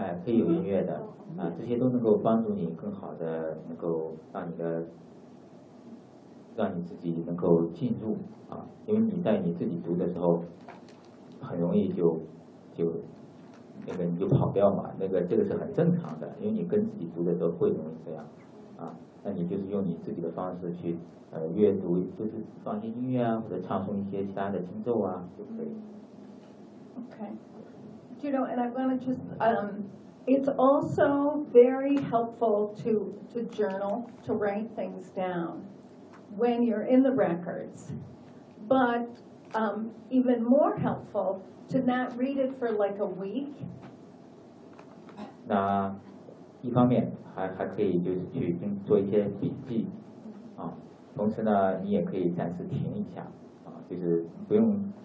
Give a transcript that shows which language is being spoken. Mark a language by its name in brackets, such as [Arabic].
[Chinese] 可以有音乐的，这些都能够帮助你更好的能够让你自己能够进入啊，因为你在你自己读的时候，很容易就那个你就跑掉嘛，那个这个是很正常的，因为你跟自己读的时候会容易这样，那你就是用你自己的方式去阅读，就是放些音乐啊，或者唱诵一些其他的经咒啊，就可以。 [English] OK. You know, and I want to just, it's also very helpful to journal, to write things down when you're in the records. But even more helpful to not read it for like a week. [Chinese] 那一方面还可以就是去做一些笔记啊，同时呢，你也可以暂时停一下啊，就是不用。